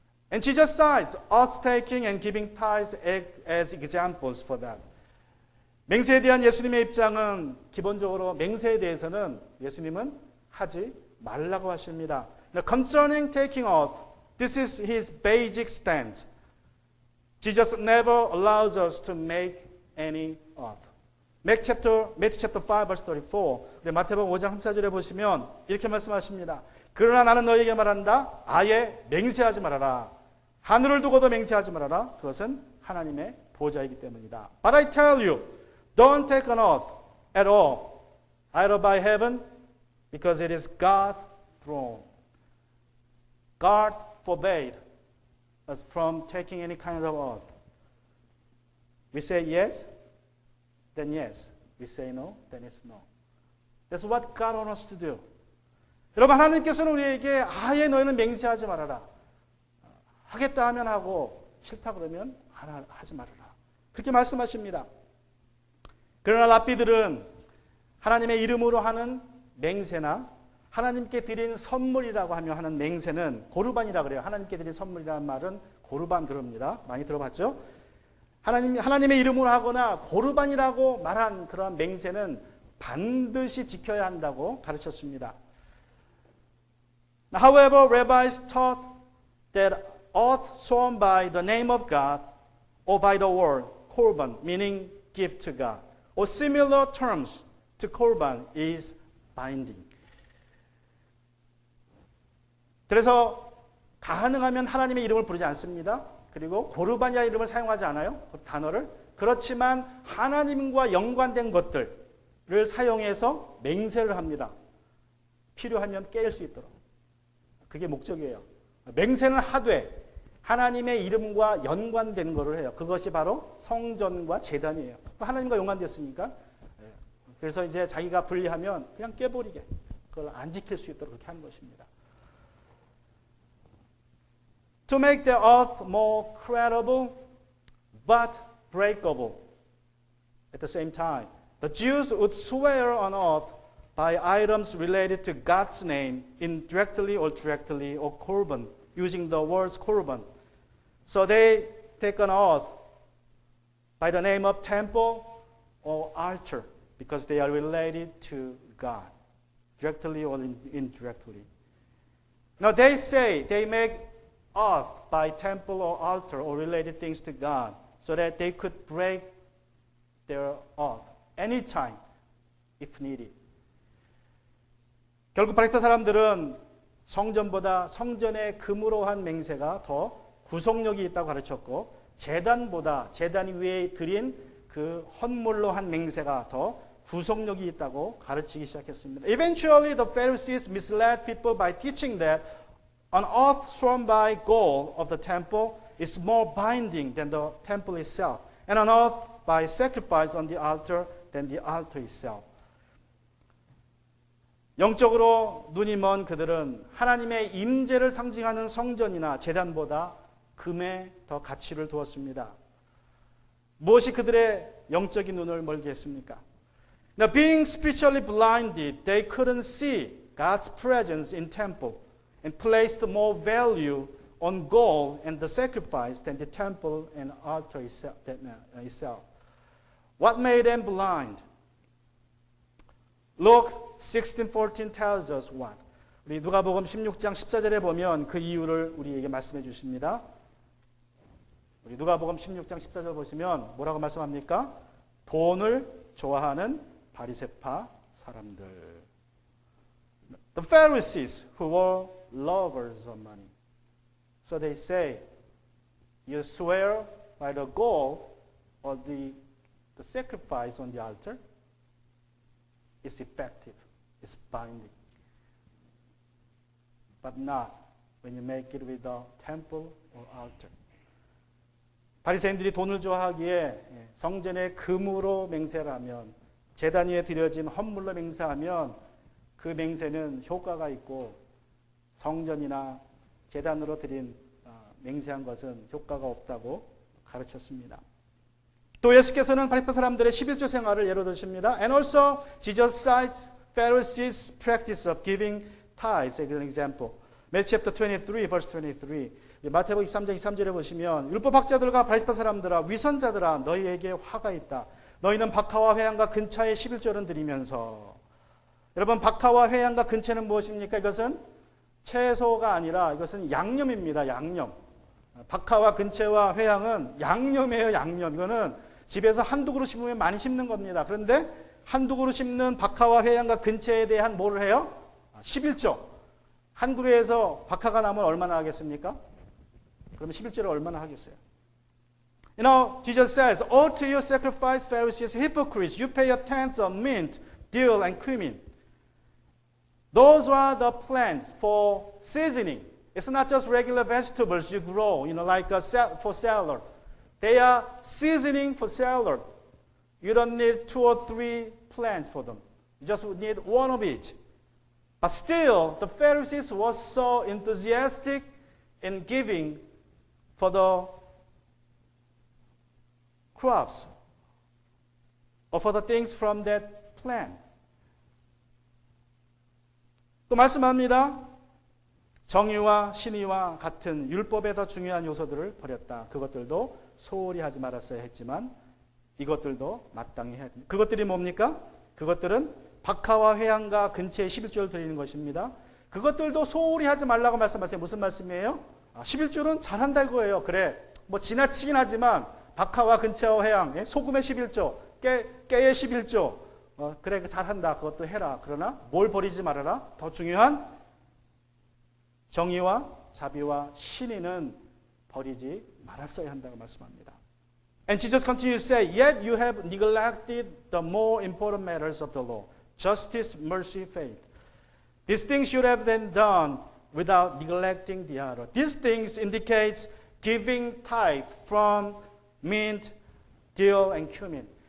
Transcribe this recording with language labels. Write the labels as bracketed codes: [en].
[en] And Jesus cites oath-taking and giving tithes as examples for that. [ko] 맹세에 대한 예수님의 입장은 기본적으로 맹세에 대해서는 예수님은 하지 말라고 하십니다. [en] Now, concerning taking oath, this is his basic stance. Jesus never allows us to make any oath. Matthew chapter 5 verse 34. [ko] 마태복음 5장 34절에 보시면 이렇게 말씀하십니다. 그러나 나는 너희에게 말한다. 아예 맹세하지 말아라. 하늘을 두고도 맹세하지 말아라. 그것은 하나님의 보좌이기 때문이다. [en] But I tell you, don't take an oath at all, either by heaven, because it is God's throne. God forbade us from taking any kind of oath. We say yes, then yes. We say no, then it's no. That's what God wants us to do. [ko] 여러분, 하나님께서는 우리에게 아예 너희는 맹세하지 말아라. 하겠다 하면 하고 싫다 그러면 하지 말아라. 그렇게 말씀하십니다. 그러나 랍비들은 하나님의 이름으로 하는 맹세나 하나님께 드린 선물이라고 하며 하는 맹세는 고르반이라고 그래요. 하나님께 드린 선물이라는 말은 고르반 그럽니다. 많이 들어봤죠? 하나님의 이름으로 하거나 고르반이라고 말한 그런 맹세는 반드시 지켜야 한다고 가르쳤습니다. [en] However, rabbis taught that oath sworn by the name of God or by the word korban, meaning give to God, or similar terms to korban is binding. [ko] 그래서 가능하면 하나님의 이름을 부르지 않습니다. 그리고 고르반이라는 이름을 사용하지 않아요. 그 단어를. 그렇지만 하나님과 연관된 것들을 사용해서 맹세를 합니다. 필요하면 깰 수 있도록. 그게 목적이에요. 맹세는 하되 하나님의 이름과 연관된 거를 해요. 그것이 바로 성전과 제단이에요. 하나님과 연관됐으니까. 그래서 이제 자기가 분리하면 그냥 깨버리게. 그걸 안 지킬 수 있도록 그렇게 하는 것입니다. [en] To make the oath more credible but breakable at the same time, the Jews would swear an oath by items related to God's name indirectly or directly or korban, using the words korban. So they take an oath by the name of temple or altar because they are related to God, directly or indirectly. Now they say they make oath by temple or altar or related things to God so that they could break their oath anytime if needed. [ko] 결국 바리새 사람들은 성전보다 성전의 금으로 한 맹세가 더 구속력이 있다고 가르쳤고 제단 위에 드린 그 헌물로 한 맹세가 더 구속력이 있다고 가르치기 시작했습니다. [en] Eventually the Pharisees misled people by teaching that an oath sworn by gold of the temple is more binding than the temple itself, and an oath by sacrifice on the altar than the altar itself. [ko] 영적으로 눈이 먼 그들은 하나님의 임재를 상징하는 성전이나 제단보다 금에 더 가치를 두었습니다. 무엇이 그들의 영적인 눈을 멀게 했습니까? [en] Now, being spiritually blinded, they couldn't see God's presence in temple and placed more value on gold and the sacrifice than the temple and altar itself. What made them blind? Luke 16:14 tells us what. [ko] 우리 누가복음 16장 14절에 보면 그 이유를 우리에게 말씀해 주십니다. 우리 누가복음 16장 14절 보시면 뭐라고 말씀합니까? 돈을 좋아하는 바리새파 사람들. [en] The Pharisees who were lovers of money. So they say, you swear by the gold or the sacrifice on the altar is effective, it's binding. But not when you make it with the temple or altar. [ko] 바리새인들이 돈을 좋아하기에 성전의 금으로 맹세를 하면 제단 위에 드려진 헌물로 맹세하면 그 맹세는 효과가 있고 성전이나 제단으로 드린 맹세한 것은 효과가 없다고 가르쳤습니다. 또 예수께서는 바리새 사람들의 11조 생활을 예로 드십니다. [en] And also Jesus cites Pharisees' practice of giving tithes as an example. Matthew chapter 23 verse 23. [ko] 마태복음 23장 23절에 보시면 율법학자들과 바리새 사람들아 위선자들아 너희에게 화가 있다. 너희는 박하와 회양과 근처의 11조를 드리면서. 여러분 박하와 회양과 근처는 무엇입니까? 이것은 채소가 아니라 이것은 양념입니다. 양념. 박하와 근처와 회양은 양념이에요. 양념. 이거는 집에서 한두 그릇 심으면 많이 심는 겁니다. 그런데 한두 그릇 심는 박하와 회양과 근처에 대한 뭐를 해요? 11조. 한 그루에서 박하가 나면 얼마나 하겠습니까? 그러면 11조를 얼마나 하겠어요? [en] You know, Jesus says, "All to you sacrifice, Pharisees, hypocrites, you pay a tenth of mint, dill, and cumin." Those are the plants for seasoning. It's not just regular vegetables you grow, like for salad. They are seasoning for salad. You don't need 2 or 3 plants for them. You just need one of each. But still, the Pharisees were so enthusiastic in giving for the crops or for the things from that plant. [ko] 또 말씀합니다. 정의와 신의와 같은 율법의 더 중요한 요소들을 버렸다. 그것들도 소홀히 하지 말았어야 했지만 이것들도 마땅히 해야 됩니다. 그것들이 뭡니까? 그것들은 박하와 회양과 근처에 11조를 드리는 것입니다. 그것들도 소홀히 하지 말라고 말씀하세요. 무슨 말씀이에요? 11조는 잘한다 이거예요. 그래, 뭐 지나치긴 하지만 박하와 근처와 회양, 소금의 11조, 깨의 11조, 그래 잘한다. 그것도 해라. 그러나 뭘 버리지 말아라? 더 중요한 정의와 자비와 신의는 버리지 말았어야 한다고 말씀합니다. [en] And Jesus continues to say, yet you have neglected the more important matters of the law, justice, mercy, faith. These things should have been done without neglecting the other. These things indicates giving tithe from mint, dill, and cumin.